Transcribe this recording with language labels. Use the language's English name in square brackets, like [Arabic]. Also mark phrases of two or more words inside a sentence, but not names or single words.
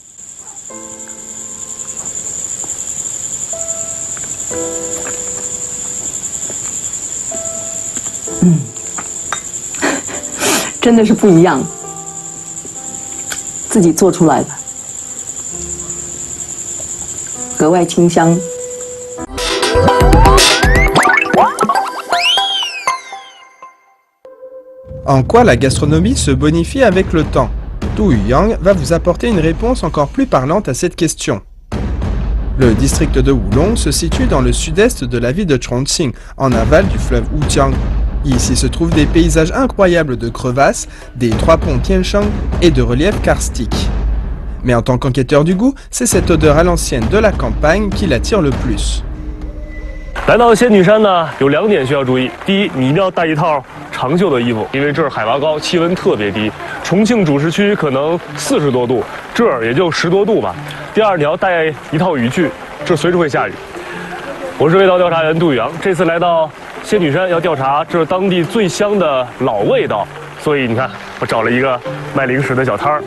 [Chinese] 真的是不一样，自己做出来的，格外清香。 [French] En quoi la gastronomie se bonifie avec le temps? Tu Yang va vous apporter une réponse encore plus parlante à cette question. Le district de Wulong se situe dans le sud-est de la ville de Chongqing, en aval du fleuve Wujiang. Ici se trouvent des paysages incroyables de crevasses, des 3 ponts Tiansheng et de reliefs karstiques. Mais en tant qu'enquêteur du goût, c'est cette odeur à l'ancienne de la campagne qui l'attire le plus. [Chinese] 来到仙女山呢，有2点需要注意。第一，你一定要带一套长袖的衣服，因为这儿海拔高，气温特别低。重庆主市区可能40多度，这儿也就10多度吧。第二，你要带一套雨具，这随时会下雨。我是味道调查员杜宇阳，这次来到仙女山要调查这当地最香的老味道，所以你看，我找了一个卖零食的小摊儿。